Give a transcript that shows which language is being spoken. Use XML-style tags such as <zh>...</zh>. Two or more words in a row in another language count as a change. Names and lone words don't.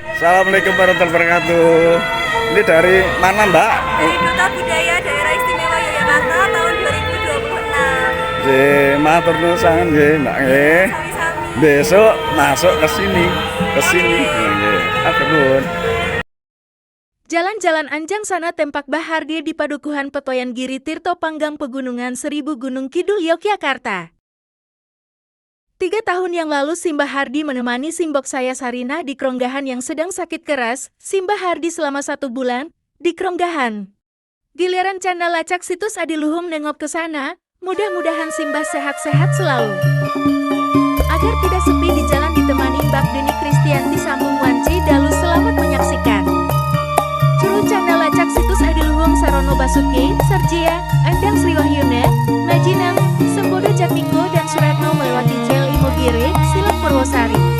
<ar>السلام عليكم ورحمة الله وبركاته.</ar> <id>Ini dari mana, Mbak? Dari Duta Budaya Daerah Istimewa Yogyakarta tahun 2026.</id> <jv>Matur nuwun sangat nggih, Mbak nggih. Sami-sami.</jv> <id>Besok masuk ke sini.</id> <jv>Nggih. Atur nuwun.</jv> <id>Jalan-jalan Anjang Sana Tempak Bahardi di Padukuhan Petoyan Giri Tirto Panggang Pegunungan Seribu Gunung Kidul Yogyakarta. 3 tahun yang lalu Simbah Hardi menemani Simbok saya Sarina di Kronggahan yang sedang sakit keras. Simbah Hardi selama 1 bulan di Kronggahan. Giliran Canda Lacak situs Adiluhung nengok ke sana, mudah-mudahan Simbah sehat-sehat selalu. Agar tidak sepi di jalan ditemani Mbak Deni Kristianti Sambung Wanci Dalu selamat menyaksikan. Curu Canda Lacak situs Adiluhung Sarono Basuki, Sarjia, Andang Sri Wahyuna, Majinang, Sembodo Jatmiko dan Suratno melewati Jel Imogiri, Silap Purwosari.</id>